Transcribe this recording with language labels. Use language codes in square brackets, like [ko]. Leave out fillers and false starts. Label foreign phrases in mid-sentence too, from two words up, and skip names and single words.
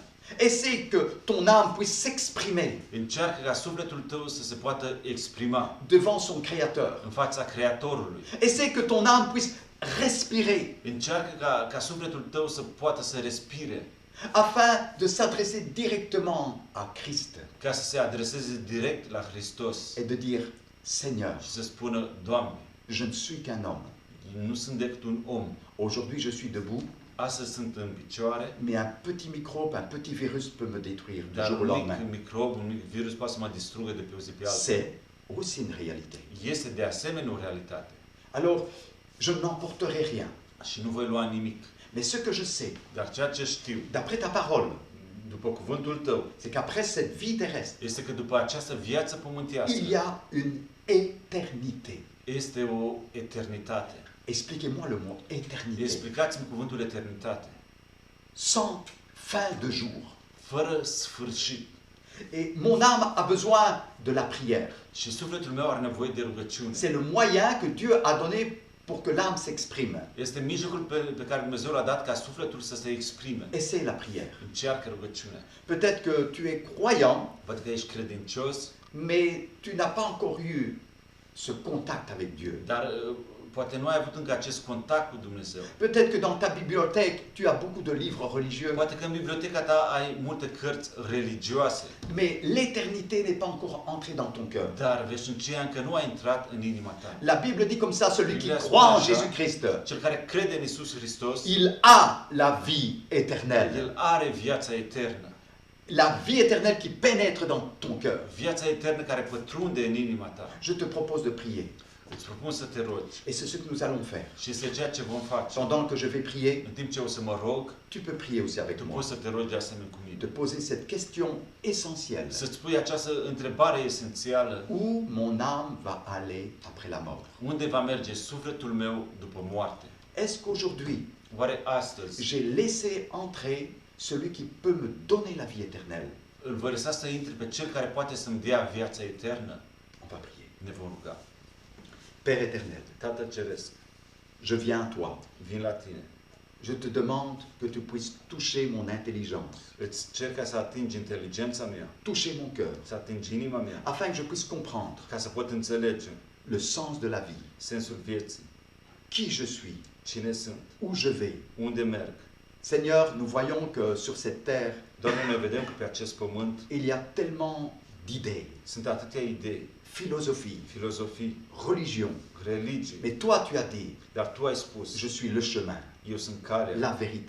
[fr] Essaie que ton âme puisse s'exprimer [ro] Încearcă ca sufletul tău să se poată exprima [fr] devant son Créateur. [ro] în fața Creatorului. [fr] Essaie que ton âme puisse respirer [ro] Încearcă ca sufletul tău să poată să respire, [fr] afin de s'adresser directement à Christ [ro] ca să se adreseze direct la Hristos [fr] et de dire, Seigneur, [ro] și să spună, Doamne, [fr] je ne suis qu'un homme. [ro] nu sunt decât un om. [fr] Aujourd'hui, je suis debout, [ro] Astăzi sunt în picioare, [fr] mais un petit microbe, un petit virus peut me détruire du [ro] dar [fr] jour au [ro] un [fr] lendemain. [ro] mic microb, un mic virus poate să mă distrugă de pe o zi pe alta. [fr] C'est aussi une réalité. [ro] Este de asemenea o realitate. [fr] Alors, je n'emporterai rien. [ro] Și nu voi lua nimic. [fr] Mais ce que je sais, [ro] Dar ceea ce știu, [fr] d'après ta parole, [ro] după cuvântul tău, [fr] c'est qu'après cette vie terrestre, [ro] este că după această viață pământească [fr] il y a une éternité. [ro] este o eternitate. [fr] Expliquez-moi le mot éternité. [ro] Explicați-mi cuvântul eternitate. [fr] Sans fin de jour. [ro] Fără sfârșit. [fr] Et mon âme a besoin de la prière. [ro] Și sufletul meu are nevoie de rugăciune. [fr] C'est le moyen que Dieu a donné pour que l'âme s'exprime. [ro] Este mijlocul pe care Dumnezeu l-a dat ca sufletul să se exprime. [fr] Essaie la prière. [ro] Încearcă rugăciunea. [fr] Peut-être que tu es croyant, [ro] Văd că ești credincios, [fr] mais tu n'as pas encore eu ce contact avec Dieu. [ro] dar poate nu ai avut încă acest contact cu Dumnezeu. [fr] Peut-être que dans ta bibliothèque, tu as beaucoup de livres religieux, [ro] Poate că în biblioteca ta ai multe cărți religioase, [fr] mais l'éternité n'est pas encore entrée dans ton cœur. [ro] dar veșnicia încă nu a intrat în inima ta. [fr] La Bible dit comme ça, celui qui [ro] Biblia [fr] croit en [ro] spune așa, [fr] Jésus-Christ, [ro] Cel care crede în Isus Hristos, [fr] il a la vie éternelle. [ro] el are viața eternă. [fr] La vie éternelle qui pénètre dans ton cœur. [ro] Viața eternă care pătrunde în inima ta. [fr] Je te propose de prier. [ro] Îți propun să te rogi. [fr] Et c'est ce que nous allons faire. [ro] Și este ceea ce vom face. [fr] Pendant que je vais prier, [ro] În timp ce o să mă rog, [fr] tu peux prier aussi avec [ro] tu [fr] moi. [ro] poți să te rogi de asemenea cu [fr] De [ro] mine. [fr] poser cette question essentielle. [ro] Să-ți pui această întrebare esențială. [fr] Où mon âme va aller après la mort? [ro] Unde va merge sufletul meu după moarte? [fr] Est-ce qu'aujourd'hui, [ro] Oare astăzi [fr] j'ai laissé entrer celui qui peut me donner la vie éternelle? [ro] îl voi lăsa să intre pe Cel care poate să-mi dea viața eternă? [fr] On va prier. [ro] Ne vom ruga. [fr] Père éternel, [ro] Tată Ceresc, [fr] je viens à toi. [ro] vin la tine. [fr] Je te demande que tu puisses toucher mon intelligence, [ro] Îți cer ca să atingi inteligența mea, [fr] toucher mon cœur, [ro] să atingi inima mea, [fr] afin que je puisse comprendre [ro] ca să pot înțelege [fr] le sens de la vie, [ro] sensul vieții, [fr] qui je suis, [ro] cine sunt, [fr] où je vais. [ro] unde merg. [fr] Seigneur, nous voyons que sur cette terre, [ro] Doamne, noi vedem că pe acest pământ [fr] il y a tellement d'idées, [ro] sunt atâtea idei, [fr] philosophie, [ro] filozofii, [fr] religion. [ro] religii, [fr] Mais toi, tu as dit, [ro] dar Tu ai spus, [fr] je suis le chemin, [ro] eu sunt calea, [fr] la vérité